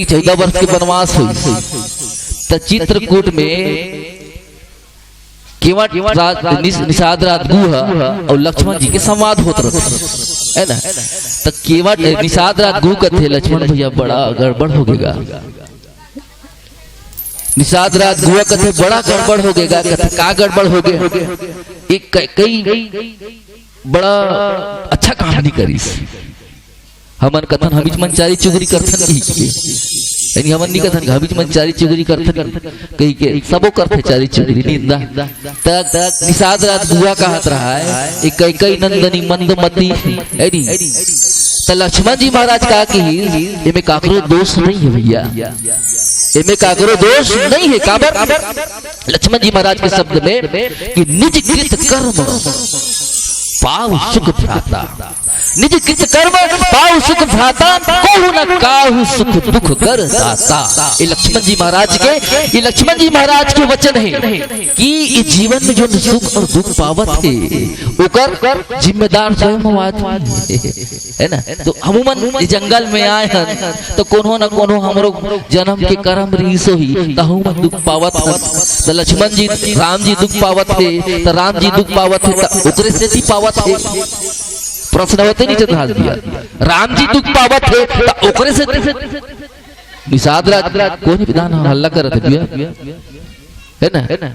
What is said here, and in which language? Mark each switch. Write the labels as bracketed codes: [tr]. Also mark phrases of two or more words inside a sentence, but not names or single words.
[hne] 14 वर्ष के वनवास हुई तो चित्रकूट में केवट निषाद रात गुहा और लक्ष्मण जी के संवाद होता है ना। तो केवट निषाद रात गु कथे लक्ष्मण भैया बड़ा गड़बड़ हो गएगा, निषाद रात गुआ कथे बड़ा गड़बड़ हो गएगा। कथे का गड़बड़ हो गए, एक कई बड़ा अच्छा कहानी करीस। हमन कथन हमीच मनचारी चुगरी करथन की यानी हमन नहीं कथन हमीच मनचारी चुगरी करथन कही के सबो करथे चारी चुगरी निंदा तक निषाद रात बुआ कहत रहा है एक कई कई नंदनी मंदमती एनी त लक्ष्मण जी महाराज का की इमे काकरो दोष नहीं है भैया, इमे काकरो दोष नहीं है। काबर लक्ष्मण जी महाराज के शब्द में कि [awa] निज कृत कर्म पाव सुख भ्राता, निज कृत कर्म पाव सुख भ्राता, कहु न काहु सुख दुख कर दाता। [hne] ये लक्ष्मण जी महाराज के, ये लक्ष्मण जी महाराज के वचन है कि ये जीवन में जो सुख और दुख पावत है ओकर जिम्मेदार स्वयं आदमी है ना। तो हमन जंगल में आए हैं तो कोनो न कोनो हमरो जन्म के कर्म रीसो ही तहु में दुख पावत है। तो लक्ष्मण जी राम जी दुख पावत है तो राम जी दुख पावत है तो ओकरे से ही पावत है। प्रश्न होते नहीं चढ़ा दिया राम जी दुख पावत है तो ओकरे से निषाद राज कोई विधान हल्ला करत है ना।